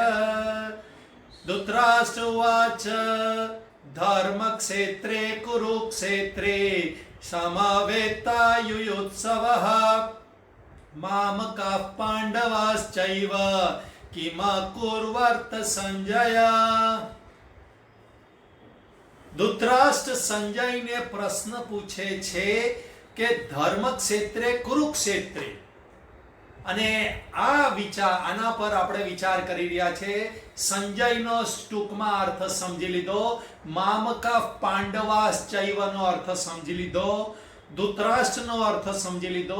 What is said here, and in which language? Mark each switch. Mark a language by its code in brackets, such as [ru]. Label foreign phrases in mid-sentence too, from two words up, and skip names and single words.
[sa] धृतराष्ट्र उवाच धर्मक्षेत्रे कुरुक्षेत्रे समवेतायुयुत्सवः मामकाः पाण्डवाश्चैव किमकुर्वर्त संजय। [gu] ધૃતરાષ્ટ્ર સંજયને પ્રશ્ન પૂછે છે કે [sa] धर्म क्षेत्रे कुरुक्षेत्रे, [gu] અને આના પર આપણે વિચાર કરી રહ્યા છે. સંજયનો ટૂંકમાં અર્થ સમજી લીધો, મામકા પાંડવાશ્ચૈવનો અર્થ સમજી લીધો, ધૃતરાષ્ટ્રનો અર્થ સમજી લીધો.